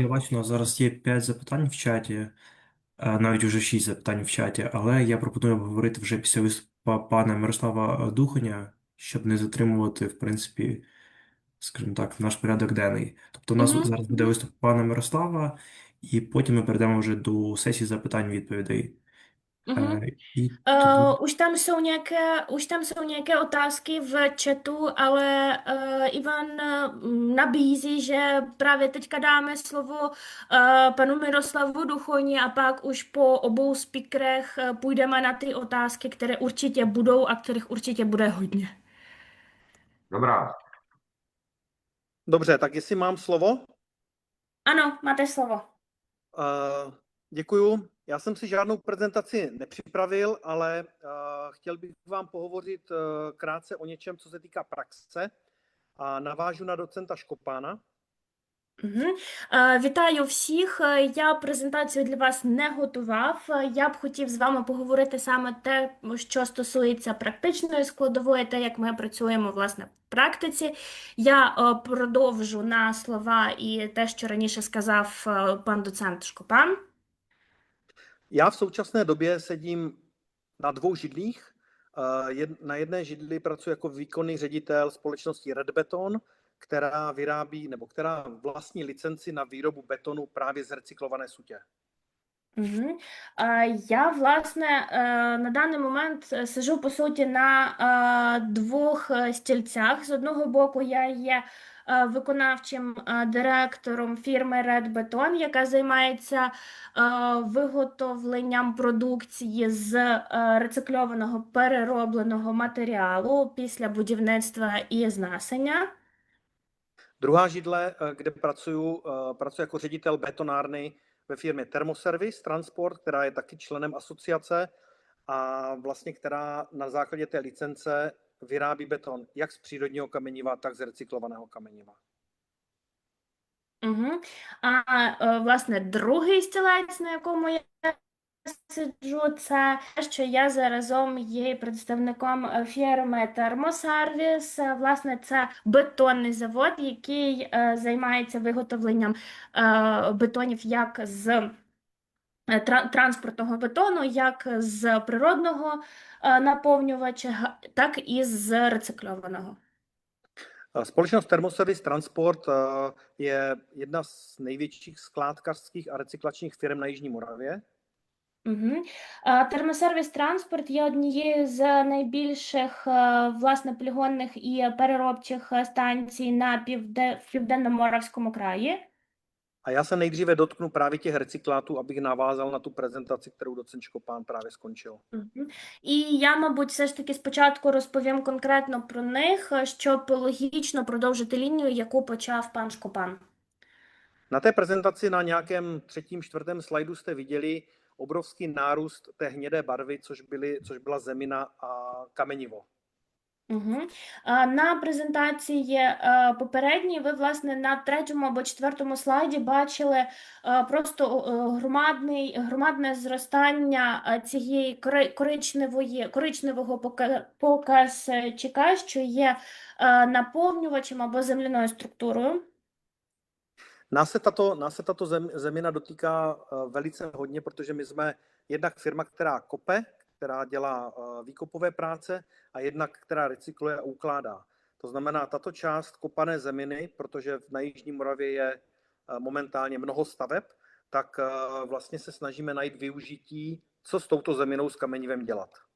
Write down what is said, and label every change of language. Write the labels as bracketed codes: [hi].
[uk] я бачу, у нас зараз є 5 запитань в чаті, навіть уже 6 запитань в чаті, але я пропоную обговорити вже після виступу пана Мирослава Духаня, щоб не затримувати, в принципі, скажімо так, наш порядок денний. Тобто у нас Мгм. зараз буде виступ пана Мирослава, і потім ми перейдемо вже до сесії запитань-відповідей. Мгм. І тоді [cs] Už tam jsou nějaké otázky v chatu, ale Ivan nabízí, že právě teďka dáme slovo panu Miroslavu Duchoni a pak už po obou speakerech půjdeme na ty otázky, které určitě budou a kterých určitě bude hodně. Dobrá. Dobře, tak jestli mám slovo. Ano, máte slovo. Děkuju. Já jsem si žádnou prezentaci nepřipravil, ale chtěl bych vám pohovořit krátce o něčem, co se týká praxe a navážu na docenta Škopána. [uk] Угу. Вітаю всіх. Я презентацію для вас не готував. Я б хотів з вами поговорити саме те, що стосується практичної складової, те, як ми працюємо, власне, в практиці. Я продовжу на слова і те, що раніше сказав пан доцент Шкопан. [cs] Já v současné době sedím na 2 židlích. Na jedné židli pracuji jako výkonný ředitel společnosti Red Beton, která vyrábí nebo která vlastní licenci na výrobu betonu právě z recyklované sutě. Угу. [uk] Я, власне, на даний момент сижу, по суті, на 2 стільцях. З одного боку, я є виконавчим директором фірми Red Beton, яка займається виготовленням продукції з рецикльованого переробленого матеріалу після будівництва і знесення. [cs] Druhá židle, kde pracuji jako ředitel betonárny ve firmě Thermoservice Transport, která je taky členem asociace a vlastně která na základě té licence vyrábí beton jak z přírodního kameniva, tak z recyklovaného kameniva. Угу. [uk] Власне, другий стілець, на якому я сиджу, це те, що я заразом є представником фірми Термосервіс. Власне, це бетонний завод, який займається виготовленням бетонів як з транспортного бетону, як з природного наповнювача, так і з рецикльованого. [cs] Společnost Thermoservice Transport je jedna z největších skládkařských a recyklačních firm na Jižní Moravě. Угу. [uk] Термосервіс транспорт є однією з найбільших власне полігонних і переробчих станцій в Південно-Моравському краї. [cs] A já se nejdříve dotknu právě těch recyklátů, abych navázal na tu prezentaci, kterou docent Škopán právě skončil. Мгм. [uk] І я, мабуть, все ж таки спочатку розповім конкретно про них, щоб логічно продовжити лінію, яку почав пан Шкопан. [cs] Na té prezentaci na nějakém třetím, čtvrtém slajdu jste viděli obrovský nárůst té hnědé barvy, což byla zemina a kamenivo. Угу. [uk] На презентації попередній ви, власне, на третьому або четвертому слайді бачили просто громадне зростання цієї коричневого показчика, що є наповнювачем або земляною структурою. [cs] Nás se tato zemina dotýká velice hodně, protože my jsme jednak firma, která kope, která dělá výkopové práce a jednak, která recykluje a ukládá. To znamená, tato část kopané zeminy, protože na Jižní Moravě je momentálně mnoho staveb, tak vlastně se snažíme najít využití, co s touto zeminou s kamenivem dělat.